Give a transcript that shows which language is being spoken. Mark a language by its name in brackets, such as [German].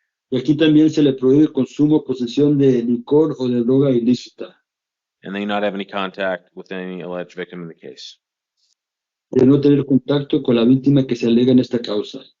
[Spanish] Y aquí también se le prohíbe el consumo o posesión de licor o de droga ilícita. [English] And that you not have any contact with any alleged victim in the case. [Spanish] De no tener contacto con la víctima que se alega en esta causa.